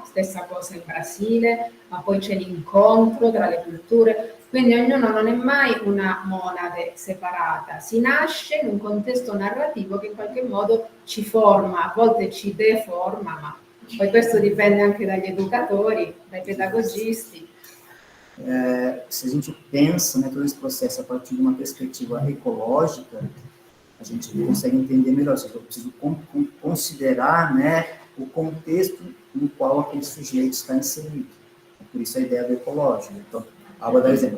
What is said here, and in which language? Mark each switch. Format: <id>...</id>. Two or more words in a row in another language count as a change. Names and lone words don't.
<it>Stessa cosa in Brasile, ma poi c'è l'incontro tra le culture, quindi ognuno non è mai una monade separata, si nasce in un contesto narrativo che in qualche modo ci forma, a volte ci deforma, ma poi questo dipende anche dagli educatori, dai pedagogisti.</it> <pt>se a gente pensa, né, todo esse processo a partir de uma perspectiva ecológica, a gente consegue entender melhor. Ou seja, eu preciso considerar, né, o contexto no qual aquele sujeito está inserido. Por isso a ideia do ecológico. Então, vou dar um exemplo.</pt>